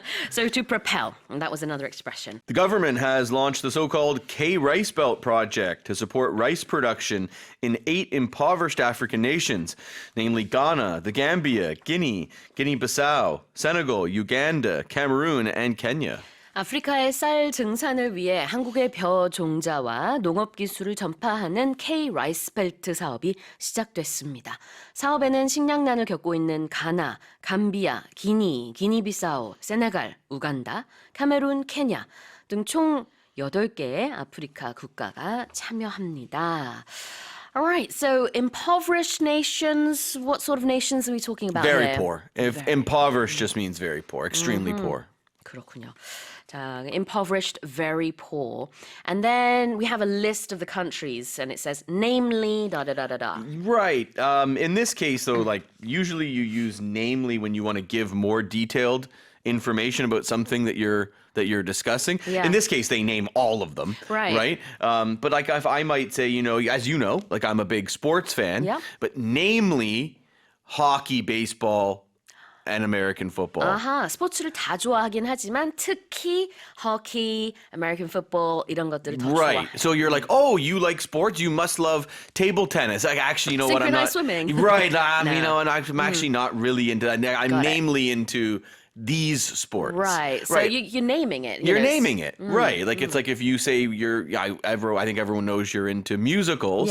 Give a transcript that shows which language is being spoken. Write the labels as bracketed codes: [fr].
[en] So to propel, and that was another expression. The government has launched the so-called K-Rice Belt project to support rice production in 8 impoverished African nations, namely Ghana, the Gambia, Guinea, Guinea-Bissau, Senegal, Uganda, Cameroon, and Kenya. [ko] 아프리카의 쌀 증산을 위해 한국의 벼 종자와 농업 기술을 전파하는 K-라이스 벨트 사업이 시작됐습니다. 사업에는 식량난을 겪고 있는 가나, 감비아, 기니, 기니비사우, 세네갈, 우간다, 카메룬, 케냐 등 총 8개의 아프리카 국가가 참여합니다. [en] All right, so impoverished nations, what sort of nations are we talking about Very there? poor. Impoverished just means very poor, extremely poor. [ko] 그렇군요. [en] 자, impoverished, very poor. And then we have a list of the countries and it says namely da da da da da. Right. In this case, though, like usually you use namely when you want to give more detailed information about something that you're discussing. Yeah. In this case, they name all of them. Right. But like if I might say, as you know, like I'm a big sports fan. Yeah. But namely, hockey, baseball, and American football. [ko] 아하, 스포츠를 다 좋아하긴 하지만 특히 hockey, American football 이런 것들을 더 [en] Right. [ko] 좋아해. [en] So you're like, oh, you like sports? You must love table tennis. Like, actually, you know what? I'm not. Synchronized swimming. Right. No. And I'm actually not really into that. I'm Got it. namely into these sports. Right. So you're naming it. You're naming it. Right. Like it's like if you say I think everyone knows you're into musicals.